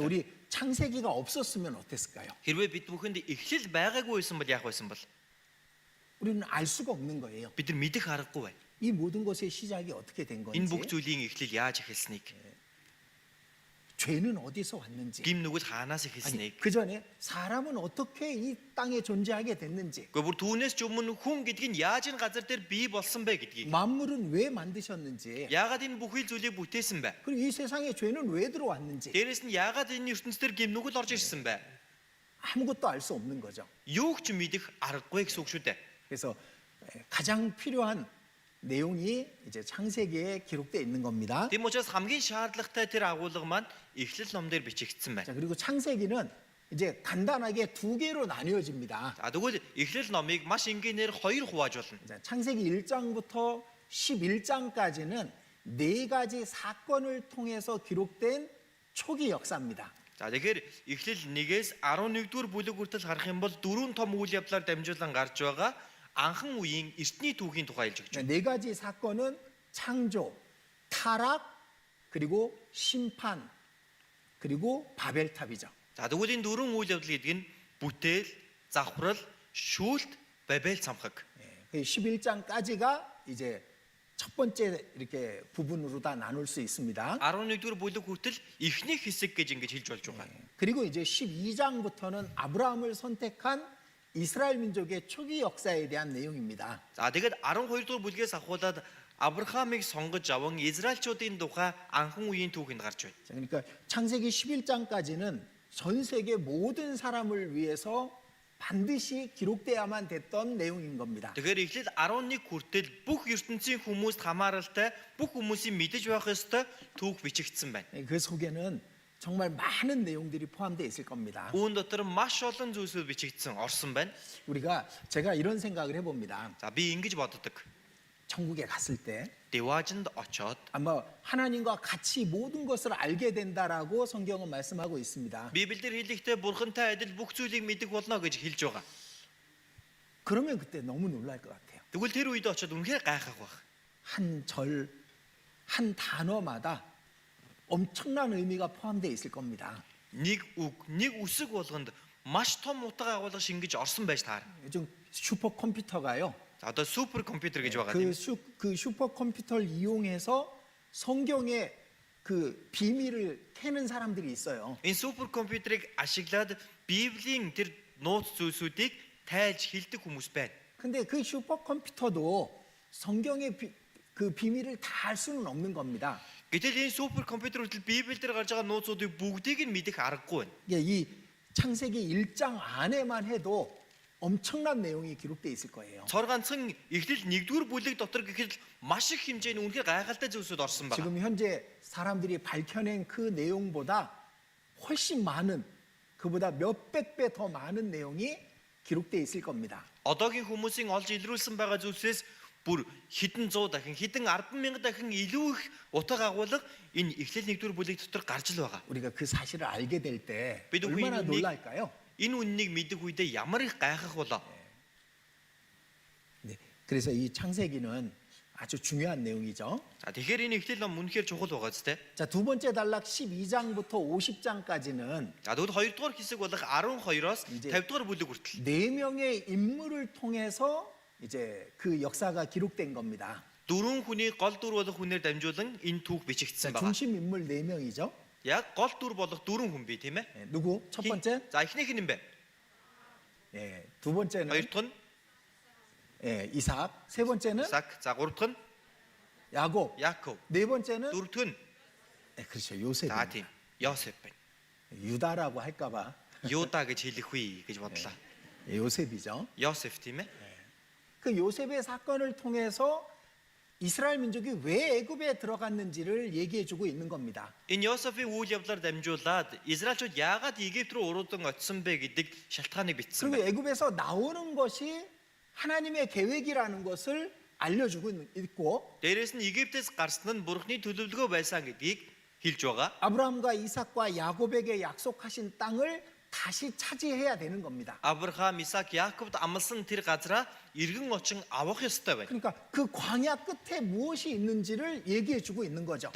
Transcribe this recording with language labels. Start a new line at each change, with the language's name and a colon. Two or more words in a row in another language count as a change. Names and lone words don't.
Korean: 우리 창세기가 없었으면 어땠을까요?
Mongolian: Хэрвээ бид бүхэнд Эхлэл байгаагүй байсан бол яах байсан бол?
Korean: 우리는 알 수가 없는 거예요.
Mongolian: Бид нар мэдэх аргагүй бай.
Korean: 이 모든 것의 시작이 어떻게 된
Mongolian: Энэ бүх
Korean: 건지,
Mongolian: зүйлийн эхлэл яаж эхэлсэнийг.
Korean: 죄는 어디서 왔는지,
Mongolian: гим нүгэл хаанаас
Korean: 아니,
Mongolian: эхэлснийг.
Korean: 그 전에 사람은 어떻게 이 땅에 존재하게 됐는지,
Mongolian: Гэхдээ бүр түүнээс ч өмнө хүн гэдэг нь яаж энэ газар дээр бий болсон бэ гэдгийг.
Korean: 만물은 왜 만드셨는지,
Mongolian: Яагаад энэ бүхий л зүйлийг бүтээсэн бэ?
Korean: 그리고 이 세상에 죄는 왜 들어왔는지
Mongolian: Дээрэс нь яагаад энэ ертөнцийн дээр гим нүгэл орж ирсэн бэ?
Korean: 아무것도 알 수 없는 거죠.
Mongolian: Юуг ч мэдэх аргагүй гэсэн үг шүү дээ.
Korean: 그래서 가장 필요한 내용이 이제 창세기에 기록되어 있는 겁니다.
Mongolian: Тийм учраас хамгийн шаардлагатай тэр агуулга маань Эхлэл ном дээр бичигдсэн байна.
Korean: 자, 그리고 창세기는 이제 간단하게 두 개로 나뉘어집니다.
Mongolian: За тэгвэл Эхлэл номыг маш энгийнээр хоёр хувааж болно.
Korean: 자, 창세기 1장부터 11장까지는 네 가지 사건을 통해서 기록된 초기 역사입니다.
Mongolian: За тэгэхээр Эхлэл 1-ээс 11-р бүлэг хүртэл харах юм бол дөрвөн том үйл явдлаар дамжуулан гарч байгаа анхан үеийн эртний түүхийн тухай хэлж өгч байна.
Korean: 네 가지 사건은 창조, 타락, 그리고 심판, 그리고 바벨탑이죠.
Mongolian: За тэгвэл энэ дөрвөн үйл явдал гэдэг нь бүтээл, завхрал, шүүлт, Бабел цамхаг.
Korean: 11장까지가 이제 첫 번째 이렇게 부분으로 다 나눌 수 있습니다.
Mongolian: 11-р бүлэг хүртэл эхний хэсэг гэж ингэж хэлж болж байгаа.
Korean: 그리고 이제 12장부터는 아브라함을 선택한 이스라엘 민족의 초기 역사에 대한 내용입니다.
Mongolian: За тэгээд 12-р бүлгээс ахуулаад Авраамыг сонгож аван Израильчуудын тухай анхан үеийн түүхэнд гарч байна.
Korean: 자, 그러니까 창세기 11장까지는 전 세계 모든 사람을 위해서 반드시 기록돼야만 됐던 내용인 겁니다.
Mongolian: Тэгэхээр Эхлэл 11 хүртэл бүх ертөнцийн хүмүүст хамааралтай бүх хүмүүсийн мэдэж байх ёстой түүх бичигдсэн байна.
Korean: 그 속에는 정말 많은 내용들이 포함되어 있을 겁니다.
Mongolian: Үүн дотор маш олон зүйлсүүд бичигдсэн орсон байна.
Korean: 제가 이런 생각을 해봅니다.
Mongolian: За би ингэж боддог.
Korean: 천국에 갔을 때
Mongolian: Деважинд очоод
Korean: 아마 하나님과 같이 모든 것을 알게 된다라고 성경은 말씀하고 있습니다.
Mongolian: Библиэр хэлэхдээ бурхантай адил бүх зүйлийг мэдэх болно гэж хэлж байгаа.
Korean: 그러면 그때 너무 놀랄 것 같아요.
Mongolian: Тэгвэл тэр үед очоод үнэхээр гайхах байх.
Korean: 한 절, 한 단어마다 엄청난 의미가 포함되어 있을 겁니다.
Mongolian: Нэг үг, нэг үсэг болгонд маш том утга агуулга шингэж орсон байж таар.
Korean: 요즘 슈퍼컴퓨터가요.
Mongolian: За одоо супер компьютер гэж байгаа
Korean: 그,
Mongolian: тийм.
Korean: 그 슈퍼컴퓨터를 이용해서 성경의 그 비밀을 캐는 사람들이 있어요.
Mongolian: Энэ супер компьютерийг ашиглаад Библийн тэр нууц зүйлсүүдийг тайлж хэлдэг хүмүүс байна.
Korean: 근데 그 슈퍼컴퓨터도 성경의 그 비밀을 다 알 수는 없는 겁니다.
Mongolian: Гэтэл энэ супер компьютерүүд Библиэл дээр гарч байгаа нууцуудыг бүгдийг нь мэдэх аргагүй байна.
Korean: 이 창세기 1장 안에만 해도 엄청난 내용이 기록되어 있을 거예요.
Mongolian: Цор ганцхан Эхлэл 1-р бүлэг дотор гэхэд маш их хэмжээний үнэхээр гайхалтай зүйлсүүд орсон байна.
Korean: 지금 현재 사람들이 밝혀낸 그 내용보다 훨씬 많은, 그보다 몇백 배 더 많은 내용이 기록되어 있을 겁니다.
Mongolian: Одоогийн хүмүүсийн олж илрүүлсэн байгаа зүйлсээс бүр хэдэн 100 дахин хэдэн 10,000 дахин илүү их утга агуулга энэ Эхлэл 1-р бүлэг дотор гарч л байгаа.
Korean: 우리가 그 사실을 알게 될 때 비도 얼마나 후인이- 놀랄까요?
Mongolian: Энэ үннийг мэдэх үедээ ямар их гайхах болоо.
Korean: 네, 그래서 이 창세기는 아주 중요한 내용이죠.
Mongolian: За тэгэхээр энэ Эхлэл ном үнэхээр чухал байгаа зү.
Korean: 자, 두 번째 단락 12장부터 50장까지는
Mongolian: За тэгвэл 2-р хэсэг болох 12-оос
Korean: 이제-
Mongolian: 50-р бүлэг хүртэл
Korean: 네 명의 인물을 통해서 이제 그 역사가 기록된 겁니다.
Mongolian: дөрвөн хүний гол дүр болох хүнээр дамжуулан энэ түүх
Korean: 자,
Mongolian: бичигдсэн байна.
Korean: 중심 인물 네 명이죠.
Mongolian: Яг гол дүр болох дөрвөн хүн бий тийм ээ.
Korean: 예, 누구? 첫 번째?
Mongolian: За эхнийх нь юм бэ.
Korean: 예, 두 번째는
Mongolian: Хоёр дахь нь
Korean: 예, 이삭, 세 번째는
Mongolian: Исаак, за гурав дахь нь
Korean: 야곱,
Mongolian: Яаков,
Korean: 네 번째는
Mongolian: дөрөв дахь нь
Korean: 예, 그렇죠.
Mongolian: за
Korean: 요셉입니다.
Mongolian: тийм Йосеф байна.
Korean: 유다라고 할까봐
Mongolian: Юда гэж хэлэх үе гэж бодлоо.
Korean: 예, 요셉이죠.
Mongolian: Йосеф тийм ээ.
Korean: 그 요셉의 사건을 통해서 이스라엘 민족이 왜 애굽에 들어갔는지를 얘기해주고 있는 겁니다.
Mongolian: Энэ Йосефийн үйл явдлаар дамжуулаад Израильчууд яагаад Египт рүү уруудан очсон бэ гэдэг шалтгааныг бичсэн
Korean: 그리고
Mongolian: байна.
Korean: 애굽에서 나오는 것이 하나님의 계획이라는 것을 알려주고 있고,
Mongolian: Дээрээс нь Египтээс гарсан нь Бурхны төлөвлөгөө байсан гэдгийг хэлж байгаа.
Korean: 아브라함과 이삭과 야곱에게 약속하신 땅을 다시 차지해야 되는 겁니다.
Mongolian: Авраам, Исаак, Яаковд амласан тэр газраа иргэн очин авах ёстой байна.
Korean: 그러니까 그 광야 끝에 무엇이 있는지를 얘기해주고 있는 거죠.